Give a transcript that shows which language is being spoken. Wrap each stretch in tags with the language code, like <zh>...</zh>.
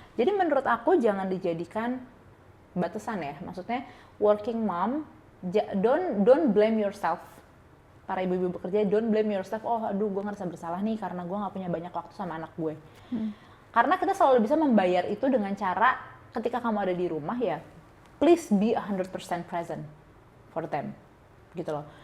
<id>Jadi menurut aku jangan dijadikan batasan ya. Maksudnya</id> <en>working mom, don't blame yourself.</en> <id>Para ibu-ibu bekerja,</id> <en>don't blame yourself.</en> <id>Oh, aduh, gue ngerasa bersalah nih karena gue nggak punya banyak waktu sama anak gue. Karena kita selalu bisa membayar itu dengan cara ketika kamu ada di rumah ya,</id> <en>please be 100% present for them,</en> <id>gitu loh.</id>